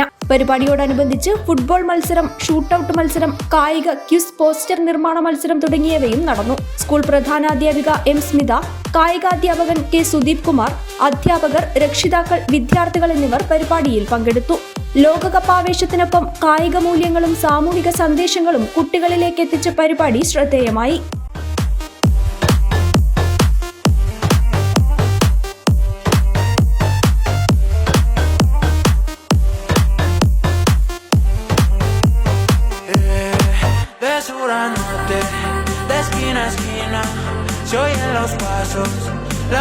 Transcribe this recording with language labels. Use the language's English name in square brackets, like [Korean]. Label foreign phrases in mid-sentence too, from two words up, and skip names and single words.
[Malayalam] പരിപാടിയോടനുബന്ധിച്ച് ഫുട്ബോൾ മത്സരം, ഷൂട്ടൌട്ട് മത്സരം, കായിക ക്വിസ്, പോസ്റ്റർ നിർമ്മാണ മത്സരം തുടങ്ങിയവയും നടന്നു. സ്കൂൾ പ്രധാനാധ്യാപിക M. സ്മിത, കായികാധ്യാപകൻ K. സുദീപ് കുമാർ, അധ്യാപകർ, രക്ഷിതാക്കൾ, വിദ്യാർത്ഥികൾ എന്നിവർ പരിപാടിയിൽ പങ്കെടുത്തു. ലോകകപ്പ് ആവേശത്തിനൊപ്പം കായിക മൂല്യങ്ങളും സാമൂഹിക സന്ദേശങ്ങളും കുട്ടികളിലേക്ക് എത്തിച്ച പരിപാടി ശ്രദ്ധേയമായി. [Spanish] De esquina a esquina, se oyen los pasos, la